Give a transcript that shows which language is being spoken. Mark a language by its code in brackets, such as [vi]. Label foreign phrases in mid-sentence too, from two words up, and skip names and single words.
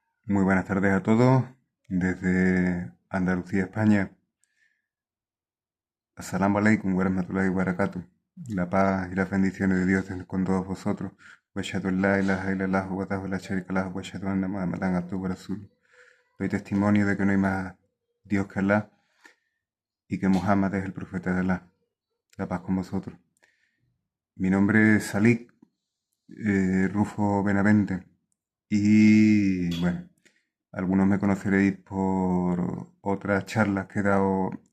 [es] Muy buenas tardes a todos desde Andalucía, España. [ar] السلام عليكم ورحمة الله وبركاته. [es] La paz y las bendiciones de Dios estén con todos vosotros. [ar] وأشهد أن لا إله إلا الله وحده لا شريك له وأشهد أن محمدا عبده ورسوله. [es] Doy testimonio de que no hay más Dios que Allah y que Muhammad es el profeta de Allah. La paz con vosotros. Mi nombre es Salik Rufo Benavente y bueno, algunos me conoceréis por otras charlas que he dado